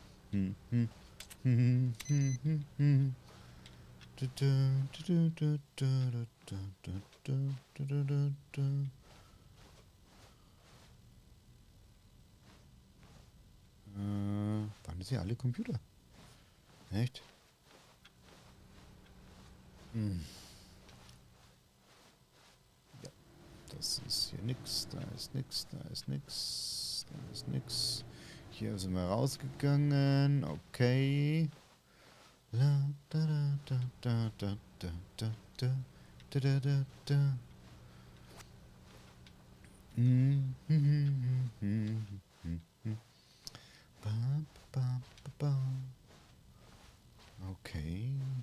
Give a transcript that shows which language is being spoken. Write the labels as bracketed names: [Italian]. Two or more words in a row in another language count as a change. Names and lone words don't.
[German] Waren das hier alle Computer? Echt? Ja, das ist hier nix, da ist nix, da ist nix, da ist nix. Hier sind wir rausgegangen, okay. La, da, da, da, da, da, da, da, da, da, da, da. Ba, ba, ba, ba. Okay.